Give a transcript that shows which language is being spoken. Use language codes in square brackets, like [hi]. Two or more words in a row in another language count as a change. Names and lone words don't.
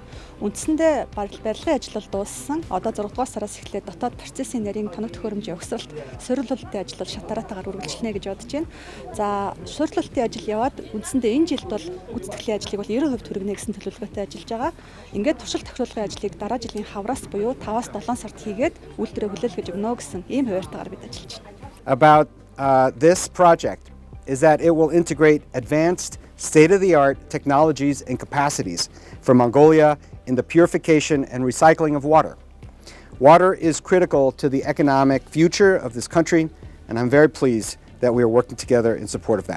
[mn] Үндсэндээ барилгын ажил бол дууссан. Одоо 6 дугаар сараас эхлээд дотоод процессын нарийн тоног төхөөрөмжийн өгсөлт, суурилуулалтын ажил бол шатараатаагаар үргэлжлэнэ гэж бодож байна. За, суурилуулалтын ажил яваад үндсэндээ энэ жилд бол гүйцэтгэлийн ажлыг бол 90% хүргэнэ гэсэн төлөвлөгөөтэй ажиллаж байгаа. Ингээд туршилт тохируулгын ажлыг дараа жилийн хавраас буюу 5-аас 7 сард хийгээд үйлдвэрээ хүлээлгэж өгнө гэсэн ийм хуваарьтайгаар бид ажиллаж байна. [en] About this project is that it will integrate advanced, state-of-the-art technologies and capacities for Mongolia in the purification and recycling of water. Water is critical to the economic future of this country, and I'm very pleased that we are working together in support of that.